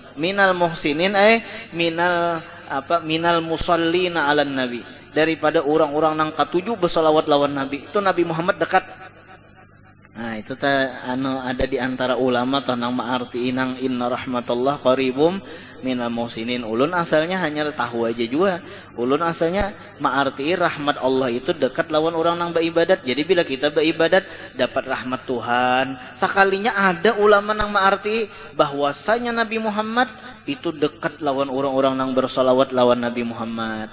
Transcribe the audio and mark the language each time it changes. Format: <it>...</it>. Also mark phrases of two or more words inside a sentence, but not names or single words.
<ar>من المحسنين من المصلين على النبي,</ar> <bjn>daripada orang-orang nang katujuh bersalawat lawan Nabi. Itu Nabi Muhammad dekat. Nah itu ada di antara ulama tentang ma'arti inang</bjn> <ar>إن رحمة الله قريب من المحسنين.</ar> <bjn>Ulun asalnya hanya tahu aja juga. Ulun asalnya ma'arti rahmat Allah itu dekat lawan orang nang beribadat. Jadi bila kita beribadat dapat rahmat Tuhan. Sekalinya ada ulama nang ma'arti bahwasanya Nabi Muhammad itu dekat lawan orang-orang nang bersolawat lawan Nabi Muhammad.</bjn>